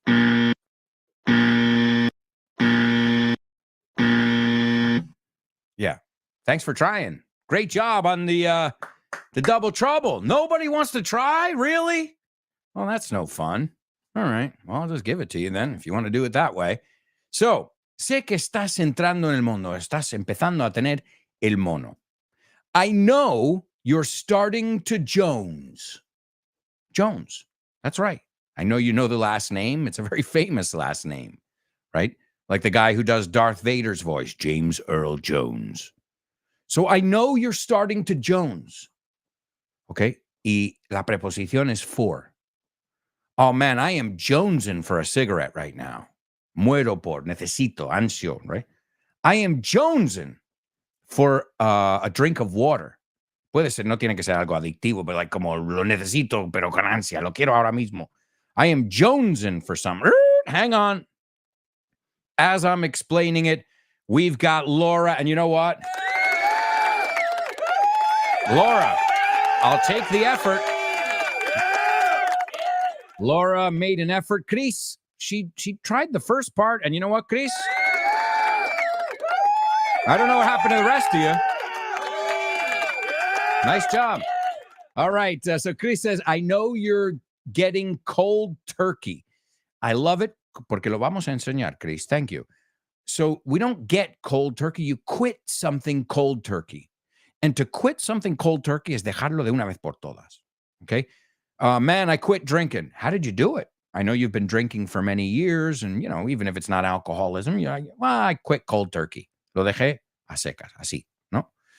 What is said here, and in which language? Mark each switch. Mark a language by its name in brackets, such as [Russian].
[English] Yeah. Thanks for trying. Great job on the double trouble. Nobody wants to try? Really? Well, that's no fun. All right. Well, I'll just give it to you then if you want to do it that way. [Spanish] So, sé que estás entrando en el mundo. Estás empezando a tener el mono. [English] I know you're starting to Jones. Jones. That's right. I know you know the last name. It's a very famous last name, right? Like the guy who does Darth Vader's voice, James Earl Jones. So I know you're starting to Jones. Okay? Y la preposición es for. Oh, man, I am jonesing for a cigarette right now. Muero por, necesito, ansio, right? I am jonesing for a drink of water. [Spanish] Puede ser, no tiene que ser algo adictivo, but like como lo necesito, pero con ansia, lo quiero ahora mismo. [English] I am jonesing for some. Hang on. As I'm explaining it, we've got Laura, and you know what? Laura, I'll take the effort. Laura made an effort. Chris, she tried the first part, and you know what, Chris? I don't know what happened to the rest of you. Nice job. All right, so Chris says, I know you're getting cold turkey. [Spanish] I love it, porque lo vamos a enseñar, Chris. [English] Thank you. So we don't get cold turkey. You quit something cold turkey. And to quit something cold turkey is dejarlo de una vez por todas. Okay? Man, I quit drinking. How did you do it? I know you've been drinking for many years, and, you know, even if it's not alcoholism, I quit cold turkey. Lo dejé a secas, así, ¿no?